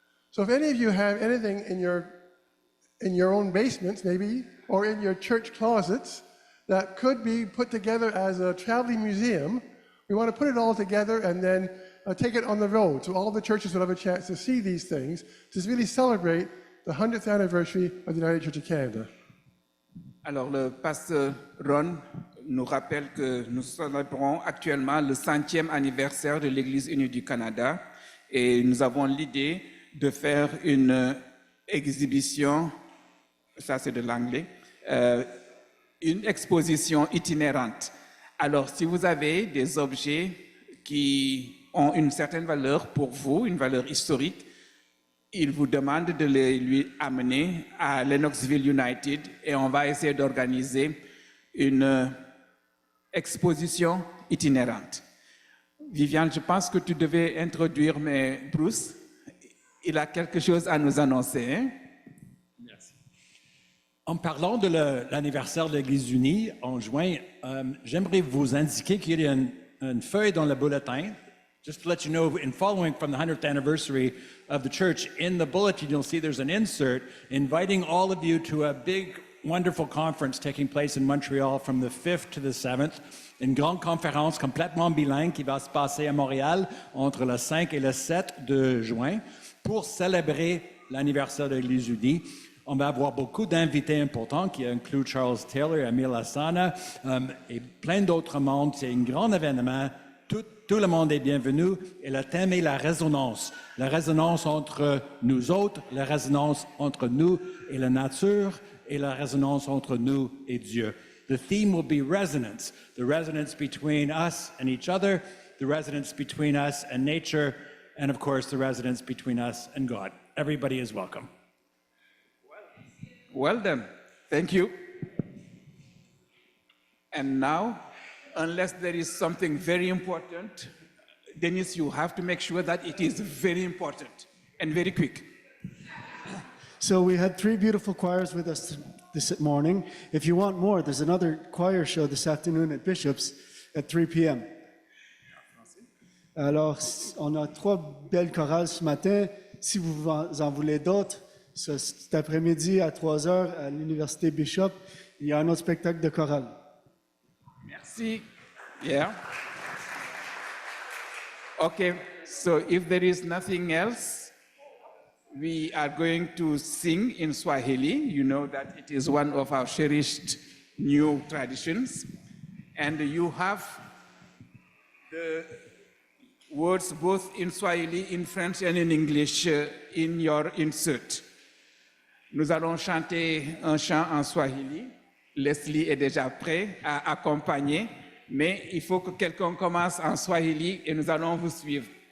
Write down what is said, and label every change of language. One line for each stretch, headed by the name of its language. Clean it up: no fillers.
English: So if any of you have anything in your own basements, maybe, or in your church closets, that could be put together as a traveling museum, we want to put it all together and then take it on the road so all the churches will have a chance to see these things, to really celebrate the 100th anniversary of the United Church of Canada.
French: Alors, le pasteur Ron nous rappelle que nous célébrons actuellement le 100e anniversaire de l'Église unie du Canada et nous avons l'idée de faire une exhibition, ça c'est de l'anglais, une exposition itinérante. Alors, si vous avez des objets qui ont une certaine valeur pour vous, une valeur historique, il vous demande de lui amener à Lennoxville United et on va essayer d'organiser une exposition itinérante. Viviane, je pense que tu devais introduire, mais Bruce, il a quelque chose à nous annoncer. Hein? Merci. En parlant de l'anniversaire de l'Église unie en juin, j'aimerais vous indiquer qu'il y a une feuille dans le bulletin.
English: Just to let you know, in following from the 100th anniversary of the church, in the bulletin you'll see there's an insert inviting all of you to a big, wonderful conference taking place in Montreal from the 5th to the 7th.
French: Une grande conférence complètement bilingue qui va se passer à Montréal entre le 5 et le 7 de juin pour célébrer l'anniversaire de l'Église unie. On va avoir beaucoup d'invités importants qui incluent Charles Taylor, Emile Lassana et plein d'autres mondes. C'est un grand événement. Tout le monde est bienvenu et le thème est la résonance entre nous autres, la résonance entre nous et la nature et la résonance entre nous et Dieu.
English: The theme will be resonance, the resonance between us and each other, the resonance between us and nature, and of course the resonance between us and God. Everybody is welcome. Well done. Thank you. And now, unless there is something very important, Dennis, you have to make sure that it is very important and very quick. So we had 3 beautiful choirs with us this morning. If you want more, there's another choir show this afternoon at Bishop's at 3 p.m.
French: Alors, on a 3 belles chorales ce matin. Si vous en voulez d'autres, cet après-midi à 3 heures à l'Université Bishop, il y a un autre spectacle de chorale. Merci. Yeah.
English: Okay, so if there is nothing else, we are going to sing in Swahili. You know that it is one of our cherished new traditions. And you have the words both in Swahili, in French, and in English in your insert.
French: Nous allons chanter un chant en Swahili. Leslie est déjà prêt à accompagner, mais il faut que quelqu'un commence en Swahili et nous allons vous suivre.